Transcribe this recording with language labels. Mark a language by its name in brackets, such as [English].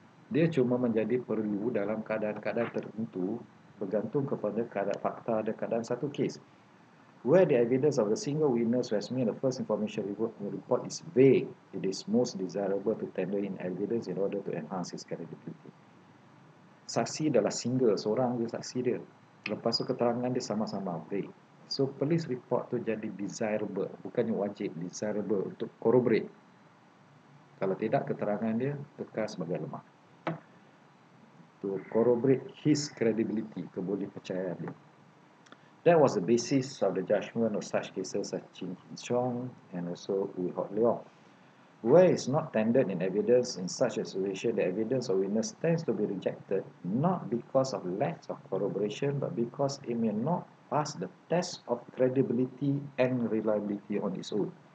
[Malay] Dia cuma menjadi perlu dalam keadaan-keadaan tertentu bergantung kepada keadaan fakta dan keadaan satu kes. [English] Where the evidence of a single witness who has made a first information report is vague, it is most desirable to tender in evidence in order to enhance its credibility. [Malay] Saksi adalah single, seorang je saksi dia. Lepas tu keterangan dia sama-sama vague. So police report tu jadi desirable, bukannya wajib, desirable untuk corroborate. Kalau tidak, keterangan dia tekal sebagai lemah. [English] To corroborate his credibility, [Malay] kebolehpercayaan dia. [English] That was the basis of the judgment of such cases as Chin Chong and also Wu Hok Leong. Where it's not tendered in evidence in such a situation, the evidence of witness tends to be rejected, not because of lack of corroboration, but because it may not pass the test of credibility and reliability on its own.